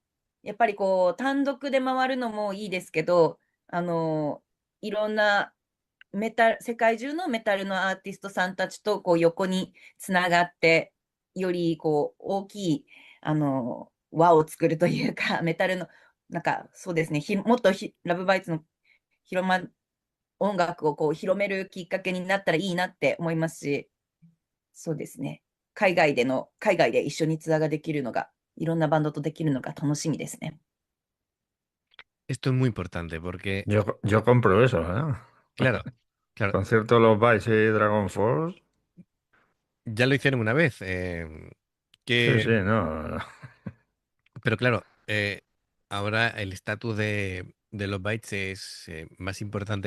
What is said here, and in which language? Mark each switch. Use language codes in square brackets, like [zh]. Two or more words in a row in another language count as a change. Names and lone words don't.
[ja] やっぱりこう、単独で回るのもいいですけど、あの、いろんな世界中のメタルのアーティストさんたちとこう横につながって、よりこう大きい、輪を作るというか、メタルの、なんかそうですね、もっとラブバイツの広ま、音楽をこう広めるきっかけになったらいいなって思いますし、そうですね。海外で一緒にツアーができるのが、いろんなバンドとできるのが楽しみですね。 [es] Esto es muy importante porque, Yo compro eso, ¿eh? claro, claro, Concierto de los Vice y Dragon Force. ya lo hicieron una vez, Sí, que, sí, no. pero claro, ahora el estatus de los bytes es más importante.